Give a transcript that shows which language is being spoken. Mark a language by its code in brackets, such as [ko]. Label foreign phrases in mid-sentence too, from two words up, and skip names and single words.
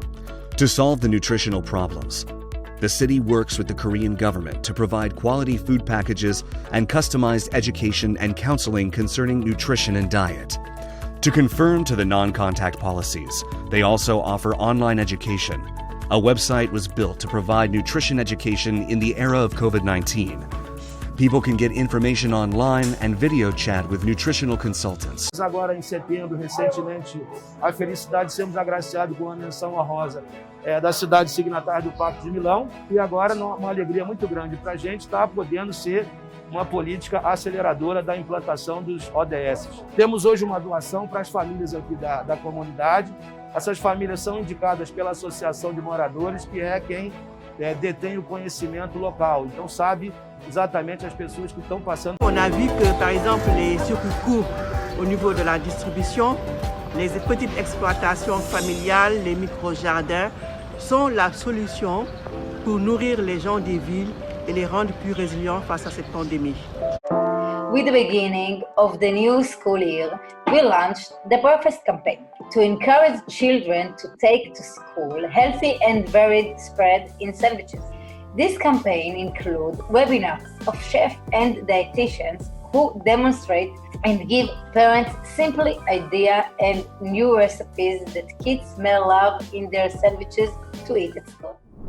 [en] To solve the nutritional problems, the city works with the Korean government to provide quality food packages and customized education and counseling concerning nutrition and diet. To conform to the non-contact policies, they also offer online education. A website was built to provide nutrition education in the era of COVID-19. People can get information online and video chat with nutritional consultants. [pt] Agora em setembro, recentemente, a felicidade de sermos agraciados com a menção honrosa da cidade signatária do Pacto de Milão, e agora uma alegria muito grande para a gente estar podendo ser uma política aceleradora da implantação dos ODS. Temos hoje uma doação para as famílias aqui da comunidade. Essas famílias são indicadas pela Associação de Moradores, que é quem detém o conhecimento local, então sabe exatamente as pessoas que estão passando. [fr] On a vu que, par exemple, les surcoûts au niveau de la distribution, les petites exploitations familiales, les micro-jardins sont la solution pour nourrir les gens des villes et les rendre plus résilients face à cette pandémie. [en] With the beginning of the new school year, we launched the Breakfast campaign to encourage children to take to school healthy and varied spread in sandwiches. This campaign includes webinars of chefs and dietitians who demonstrate and give parents simple ideas and new recipes that kids may love in their sandwiches to eat at school.